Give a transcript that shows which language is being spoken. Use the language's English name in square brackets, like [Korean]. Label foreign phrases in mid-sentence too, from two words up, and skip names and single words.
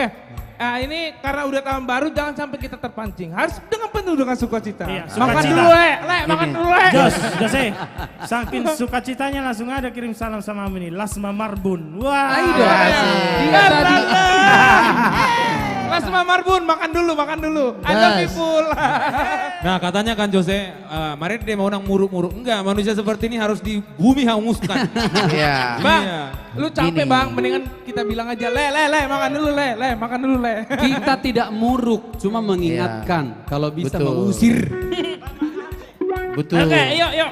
[Indonesian] Nah ini karena udah tahun baru jangan sampai kita terpancing. Harus dengan penuh dengan sukacita. Iya, Makan sukacita. dulu le, makan dulu le. Jose, saking sukacitanya langsung ada kirim salam sama ini, Lasma Marbun. Wah, Ayo dong. Dia tadi. Mas Marbun makan dulu. [English] I love you full. [Indonesian] Nah katanya kan Jose, mari dia mau nang muruk-muruk. Enggak, manusia seperti ini harus di bumi hanguskan. Iya. Bang, Iya. lu capek Gini. bang, mendingan kita bilang aja, le, makan dulu le, makan dulu le. Kita tidak muruk, cuma mengingatkan kalau bisa Betul. mengusir. Betul. Oke, yuk.